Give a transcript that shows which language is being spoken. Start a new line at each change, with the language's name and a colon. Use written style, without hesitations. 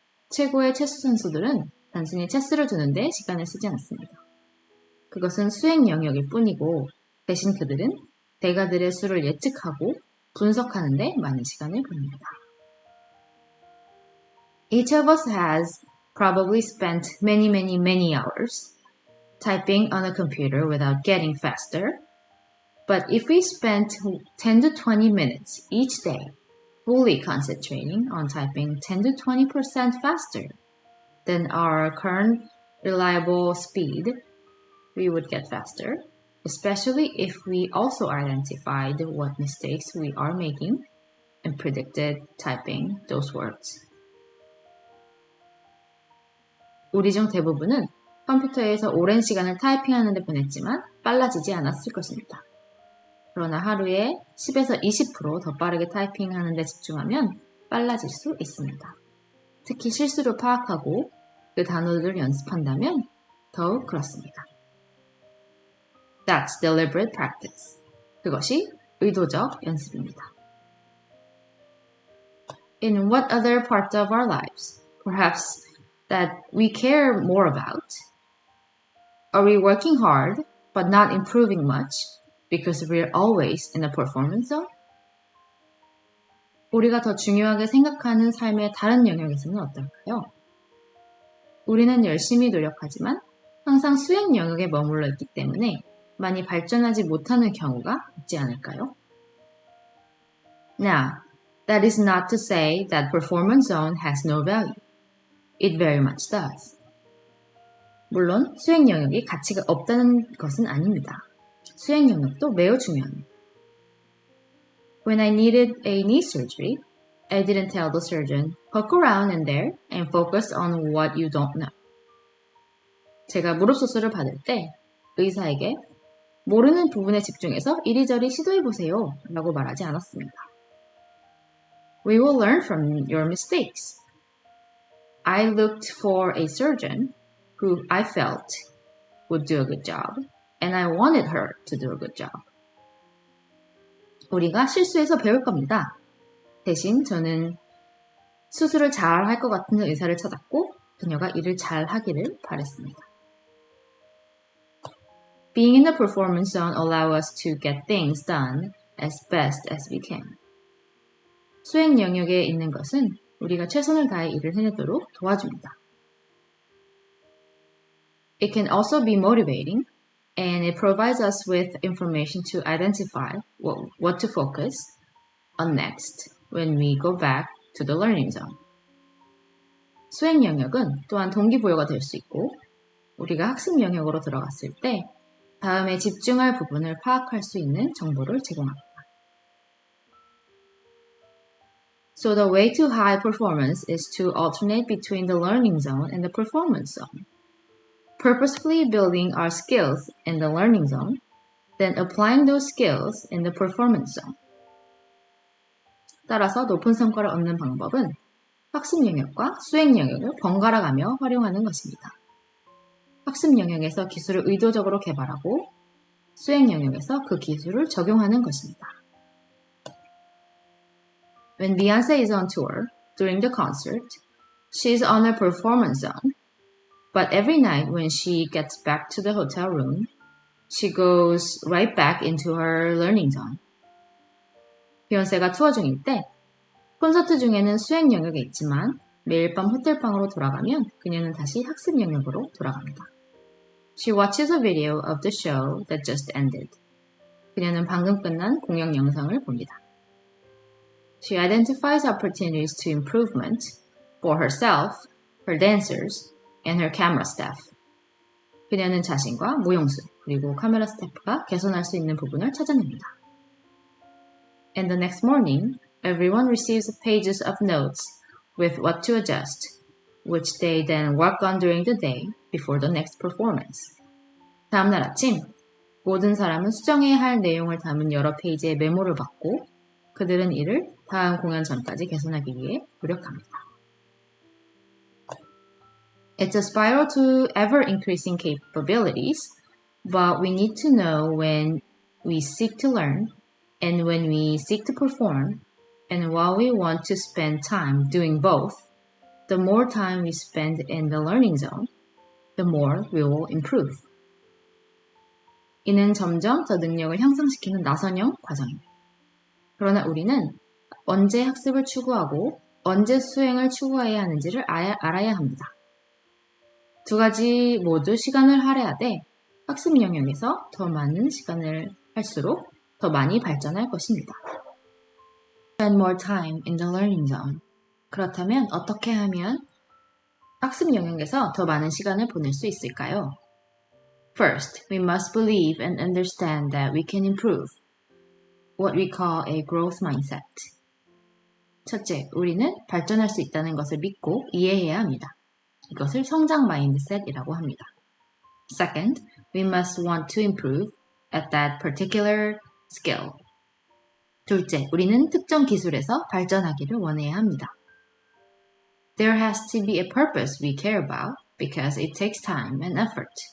Korean: 최고의 체스 선수들은 단순히 체스를 두는데 시간을 쓰지 않습니다. 그것은 수행 영역일 뿐이고 대신 그들은 대가들의 수를 예측하고 분석하는 데 많은 시간을 보냅니다.
English: Each of us has probably spent many hours typing on a computer without getting faster. But if we spent 10 to 20 minutes each day fully concentrating on typing 10 to 20% faster than our current reliable speed, we would get faster, especially if we also identified what mistakes we are making and predicted typing those words.
Korean: 우리 중 대부분은 컴퓨터에서 오랜 시간을 타이핑하는 데 보냈지만 빨라지지 않았을 것입니다. 그러나 하루에 10에서 20% 더 빠르게 타이핑하는 데 집중하면 빨라질 수 있습니다. 특히 실수를 파악하고 그 단어들을 연습한다면 더욱 그렇습니다.
English: That's deliberate practice.
Korean: 그것이 의도적 연습입니다.
English: In what other part of our lives, perhaps that we care more about? Are we working hard but not improving much because we're always in a performance zone?
Korean: 우리가 더 중요하게 생각하는 삶의 다른 영역에서는 어떨까요? 우리는 열심히 노력하지만 항상 수행 영역에 머물러 있기 때문에 많이 발전하지 못하는 경우가 있지 않을까요?
English: Now, that is not to say that performance zone has no value. It very much does.
Korean: 물론 수행 영역이 가치가 없다는 것은 아닙니다. 수행 영역도 매우 중요합니다.
English: When I needed a knee surgery, I didn't tell the surgeon, poke around in there and focus on what you don't know.
Korean: 제가 무릎 수술을 받을 때 의사에게 모르는 부분에 집중해서 이리저리 시도해보세요 라고 말하지 않았습니다.
English: We will learn from your mistakes. I looked for a surgeon who I felt would do a good job, and I wanted her to do a good job.
Korean: 우리가 실수해서 배울 겁니다. 대신 저는 수술을 잘 할 것 같은 의사를 찾았고 그녀가 일을 잘 하기를 바랬습니다.
English: Being in the performance zone allows us to get things done as best as we can.
Korean: 수행 영역에 있는 것은 우리가 최선을 다해 일을 해내도록 도와줍니다.
English: It can also be motivating, and it provides us with information to identify what to focus on next when we go back to the learning zone.
Korean: 수행 영역은 또한 동기부여가 될 수 있고 우리가 학습 영역으로 들어갔을 때 다음에 집중할 부분을 파악할 수 있는 정보를 제공합니다.
English: So the way to high performance is to alternate between the learning zone and the performance zone. Purposefully building our skills in the learning zone, then applying those skills in the performance zone.
Korean: 따라서 높은 성과를 얻는 방법은 학습 영역과 수행 영역을 번갈아 가며 활용하는 것입니다. 학습 영역에서 기술을 의도적으로 개발하고 수행 영역에서 그 기술을 적용하는 것입니다.
English: When Beyoncé is on tour during the concert, she is on her performance zone. But every night when she gets back to the hotel room, she goes right back into her learning zone.
Korean: 비욘세가 투어 중일 때 콘서트 중에는 수행 영역에 있지만 매일 밤 호텔 방으로 돌아가면 그녀는 다시 학습 영역으로 돌아갑니다.
English: She watches a video of the show that just ended.
Korean: 그녀는 방금 끝난 공연 영상을 봅니다.
English: She identifies opportunities to improvement for herself, her dancers, and her camera staff.
Korean: 그녀는 자신과 무용수 그리고 카메라 스태프가 개선할 수 있는 부분을 찾아냅니다.
English: And the next morning, everyone receives pages of notes with what to adjust, which they then work on during the day before the next performance.
Korean: 다음 날 아침, 모든 사람은 수정해야 할 내용을 담은 여러 페이지의 메모를 받고 그들은 이를 다음 공연 전까지 개선하기 위해 노력합니다.
English: It's a spiral to ever-increasing capabilities, but we need to know when we seek to learn and when we seek to perform, and while we want to spend time doing both, the more time we spend in the learning zone, the more we will improve.
Korean: 이는 점점 더 능력을 향상시키는 나선형 과정입니다. 그러나 우리는 언제 학습을 추구하고 언제 수행을 추구해야 하는지를 알아야 합니다. 두 가지 모두 시간을 할애하되 학습 영역에서 더 많은 시간을 할수록 더 많이 발전할 것입니다.
English: Spend more time in the learning zone.
Korean: 그렇다면 어떻게 하면 학습 영역에서 더 많은 시간을 보낼 수 있을까요?
English: First, we must believe and understand that we can improve. What we call a growth mindset.
Korean: 첫째, 우리는 발전할 수 있다는 것을 믿고 이해해야 합니다. 이것을 성장 마인드셋이라고 합니다.
English: Second, we must want to improve at that particular skill.
Korean: 둘째, 우리는 특정 기술에서 발전하기를 원해야 합니다.
English: There has to be a purpose we care about because it takes time and effort.